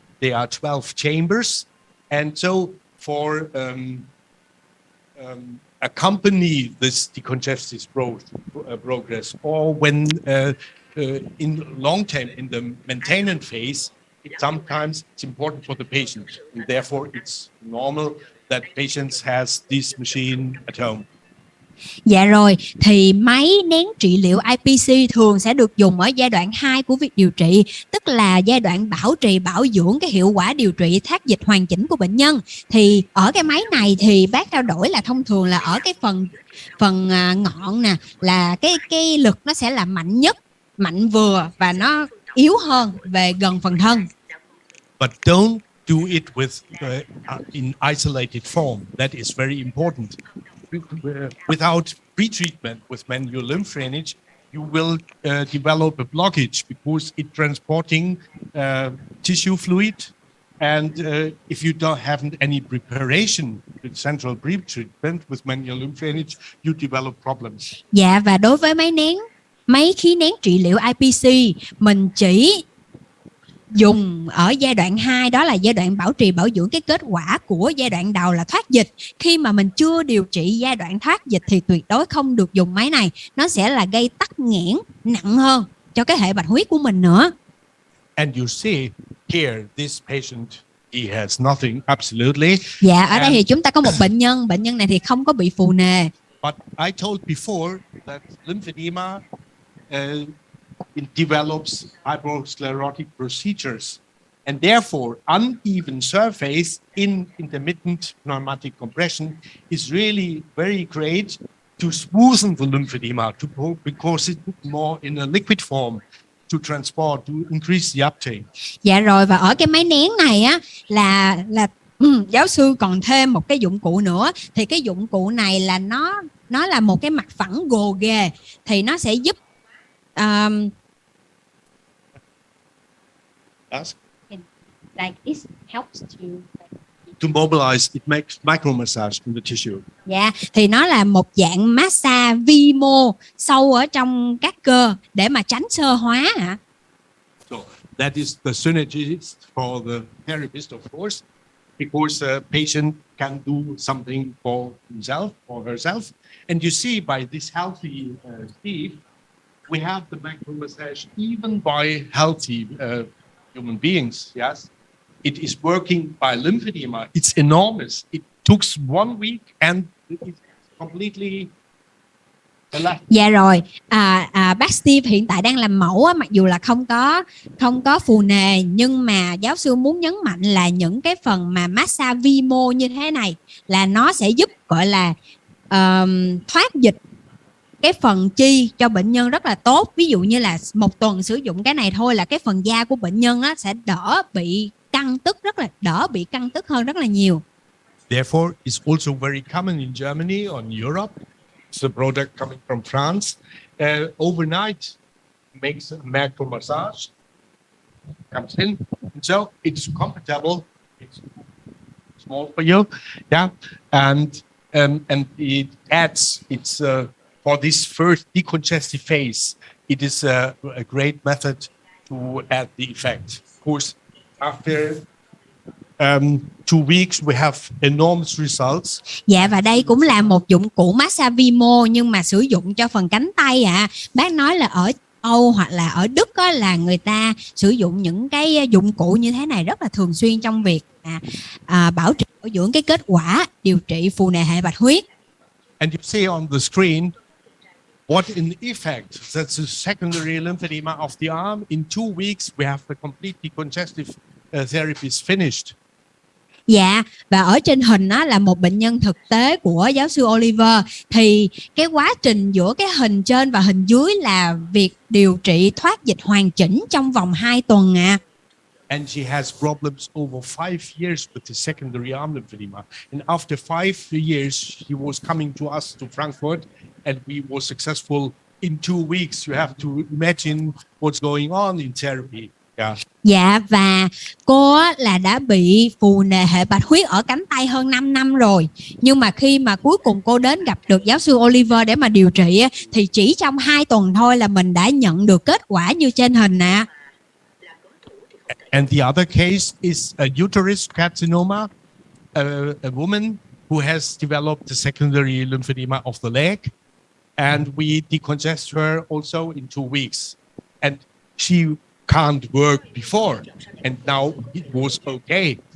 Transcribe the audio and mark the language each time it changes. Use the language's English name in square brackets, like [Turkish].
[English] There are 12 chambers, and so for accompany this decongestive progress, or when in long term in the maintenance phase, sometimes it's important for the patient, and therefore it's normal that patients has this machine at home. [Vietnamese] Dạ rồi, thì máy nén trị liệu IPC thường sẽ được dùng ở giai đoạn 2 của việc điều trị, tức là giai đoạn bảo trì bảo dưỡng cái hiệu quả điều trị thoát dịch hoàn chỉnh của bệnh nhân. Thì ở cái máy này thì bác trao đổi là thông thường là ở cái phần ngọn nè, là cái lực nó sẽ là mạnh nhất, mạnh vừa, và nó yếu hơn về gần phần thân. [English] But don't do it with in isolated form. That is very important. Without pre-treatment with manual lymph drainage, you will develop a blockage because it transporting tissue fluid, and if you don't have any preparation with central pre-treatment with manual lymph drainage, you develop problems. [Vietnamese] Dạ, và đối với máy khí nén trị liệu IPC, mình chỉ dùng ở giai đoạn 2, đó là giai đoạn bảo trì bảo dưỡng cái kết quả của giai đoạn đầu là thoát dịch. Khi mà mình chưa điều trị giai đoạn thoát dịch thì tuyệt đối không được dùng máy này. Nó sẽ là gây tắc nghẽn nặng hơn cho cái hệ bạch huyết của mình nữa. [English] And you see here, this patient, he has nothing, absolutely. [Vietnamese] Dạ, ở đây thì chúng ta có một bệnh nhân này thì không có bị phù nề. [English] But I told before that lymphedema it develops hyperosclerotic procedures, and therefore uneven surface in intermittent pneumatic compression is really very great to smoothen the lymphedema, because it's more in a liquid form to transport, to increase the uptake. [Vietnamese] Dạ rồi, và ở cái máy nén này á là giáo sư còn thêm một cái dụng cụ nữa. Thì cái dụng cụ này là nó là một cái mặt phẳng gồ ghề, thì nó sẽ giúp [English] like this helps to mobilize, it makes micro massage in the tissue. [Vietnamese] Dạ, thì nó là một dạng massage vi mô sâu ở trong các cơ để mà tránh xơ hóa hả? [English] So that is the synergies for the therapist, of course, because a patient can do something for himself or herself. And you see by this healthy Steve, we have the micro massage even by healthy human beings. Yes, it is working by lymphedema. It's enormous. It took 1 week and it's completely. [Vietnamese] Dạ rồi, bác Steve hiện tại đang làm mẫu á, mặc dù là không có phù nề, nhưng mà giáo sư muốn nhấn mạnh là những cái phần mà massage vi mô như thế này là nó sẽ giúp gọi là thoát dịch cái phần chi cho bệnh nhân rất là tốt. Ví dụ như là 1 tuần sử dụng cái này thôi là cái phần da của bệnh nhân á, sẽ đỡ bị căng tức hơn rất là nhiều. [English] Therefore, it's also very common in Germany or in Europe. It's a product coming from France. Overnight, makes a micro massage, comes in, so it's comfortable. It's small for you, yeah, and it adds. It's for this first decongestive phase. It is a great method to add the effect. Of course, after 2 weeks we have enormous results. [Vietnamese] Dạ, và đây cũng là một dụng cụ massage vi mô nhưng mà sử dụng cho phần cánh tay ạ. Bác nói là ở Âu hoặc là ở Đức á, là người ta sử dụng những cái dụng cụ như thế này rất là thường xuyên trong việc bảo dưỡng cái kết quả điều trị phù nề hệ bạch huyết. [English] And you see on the screen what in effect that's the secondary lymphedema of the arm. In 2 weeks we have the complete decongestive therapy is finished. [Vietnamese] Dạ, và ở trên hình đó là một bệnh nhân thực tế của giáo sư Oliver. Thì cái quá trình giữa cái hình trên và hình dưới là việc điều trị thoát dịch hoàn chỉnh trong vòng 2 tuần ạ. [English] And she has problems over 5 years with the secondary arm lymphedema. And after 5 years, she was coming to us to Frankfurt, and we were successful in 2 weeks. You have to imagine what's going on in therapy. Yeah. [Vietnamese] Dạ, và cô là đã bị phù nề hệ bạch huyết ở cánh tay hơn 5 năm rồi. Nhưng mà khi mà cuối cùng cô đến gặp được giáo sư Oliver để mà điều trị thì chỉ trong 2 tuần thôi là mình đã nhận được kết quả như trên hình ạ. [English] And the other case is a uterus carcinoma, a woman who has developed the secondary lymphedema of the leg, and we decongest her also in 2 weeks. And she can't work before, and now it was okay.